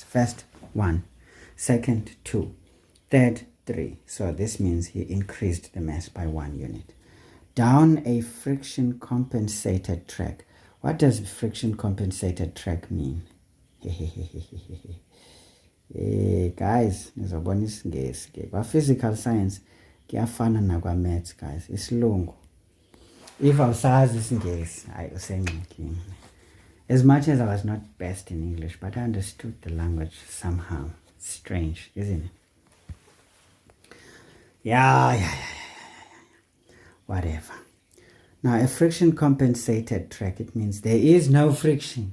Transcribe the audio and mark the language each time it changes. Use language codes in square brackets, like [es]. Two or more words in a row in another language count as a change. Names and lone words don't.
[en] First 1, second 2, third 3. So this means he increased the mass by 1 unit. Down a friction compensated track. What does friction compensated track mean? Guys, [xh] nizobona isingesi ke ba [en] physical science [xh] kuyafana nakwa [en] maths guys, [xh] isilungu. If awusazi isingesi, hayi usengxakini. [en] As much as I was not best in English, but I understood the language somehow. Strange, isn't it? Yeah. Whatever. Now, a friction compensated track, it means there is no friction.